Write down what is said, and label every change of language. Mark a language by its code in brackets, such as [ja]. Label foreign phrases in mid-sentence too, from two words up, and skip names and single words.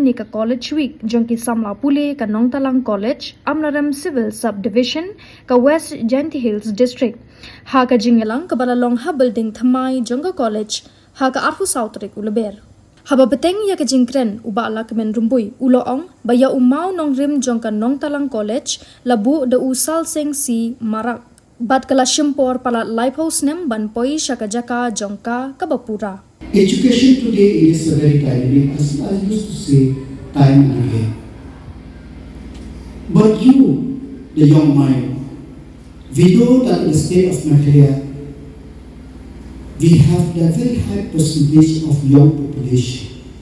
[kha] ni ka [en] college week [kha] jong ki Samla pule ka Nongtalang College Amlaram [en] Civil Subdivision [kha] ka West Genti Hills District ha ka Jingelang ka balalong ha building thamai jong ka college ha ka Arhu South Rek ulaber haba beteng ya ka Jingkren uba Lahkmen Rymbui uloong baya umau nong rim jong ka Nongtalang College labu da usal seng si marak bat kala shimpor pala lighthouse nem ban poi shaka jaka jongka ka bapura. [en] Education today is a very timely, as I used to say, time and again. But you, the young mind, we know that in the state of Nigeria, we have a very high percentage of young population.